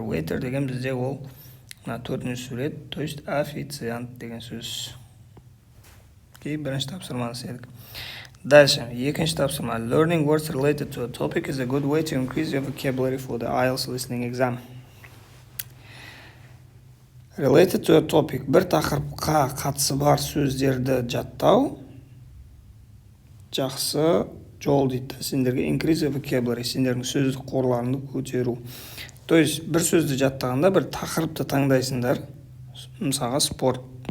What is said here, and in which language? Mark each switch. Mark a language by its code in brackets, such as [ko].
[kk] Waiter деген бізде ол 4-ші сурет, [ru] то есть [kk] официант деген сөз. Бірінші тапсырманы седік. [ru] Дальше, [kk] екінші тапсырма. [en] Learning words related to a topic is a good way to increase your vocabulary for the IELTS listening exam. Related to a topic. [kk] Бір тақырыпқа қатысы бар сөздерді жаттау жақсы жол дейді. Сендерге [en] increase your vocabulary, [kk] сендердің сөздік қорларыңды көтеру. [ru] То есть [kk] бір сөзді жаттағанда бір тақырыпты таңдайсыңдар. Мысалға спорт.